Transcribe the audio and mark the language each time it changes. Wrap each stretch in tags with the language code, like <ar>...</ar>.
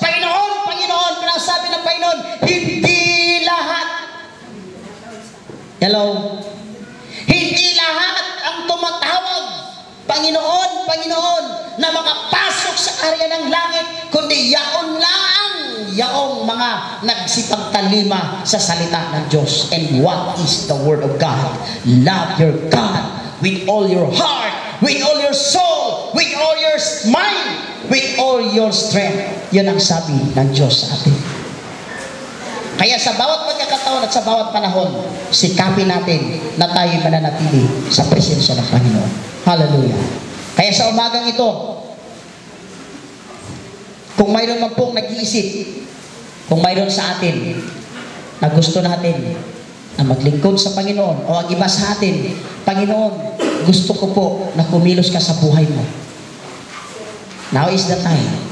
<tl>Panginoon, Panginoon, pero ang sabi ng Panginoon, hindi lahat. Hello? Hindi lahat ang tumatawag, Panginoon, Panginoon, na makapasok sa area ng langit, kundi yaon lang, yaong mga nagsipagtalima sa salita ng Diyos.</tl> <en>And what is the Word of God? Love your God with all your heart, with all your soul, with all your mind, with all your strength.</en> <tl>Yun ang sabi ng Diyos sa atin. Kaya sa bawat pagkakataon at sa bawat panahon, sikapin natin na tayo mananatili sa presensya ng Panginoon. Hallelujah. Kaya sa umagang ito, kung mayroon man pong nag-iisip, kung mayroon sa atin na gusto natin na maglingkod sa Panginoon o ang iba sa atin, Panginoon, gusto ko po na kumilos ka sa buhay mo.</tl> <en>Now is the time.</en>